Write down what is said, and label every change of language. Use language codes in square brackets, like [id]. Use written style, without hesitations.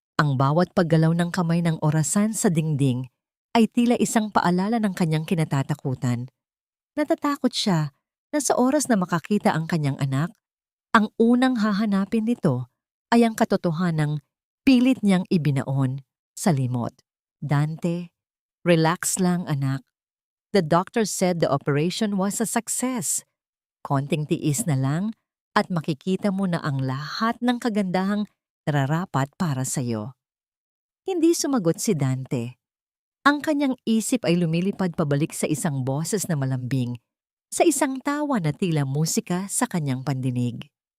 [tl] Ang bawat paggalaw ng kamay ng orasan sa dingding ay tila isang paalala ng kanyang kinatatakutan. Natatakot siya na sa oras na makakita ang kanyang anak, ang unang hahanapin nito ay ang katotohanang pilit niyang ibinaon sa limot. Dante, [en] relax [tl] lang anak. [en] The doctor said the operation was a success. [tl] Konting tiis na lang at makikita mo na ang lahat ng kagandahang nararapat para sa'yo. Hindi sumagot si Dante. Ang kanyang isip ay lumilipad pabalik sa isang boses na malambing, sa isang tawa na tila musika sa kanyang pandinig.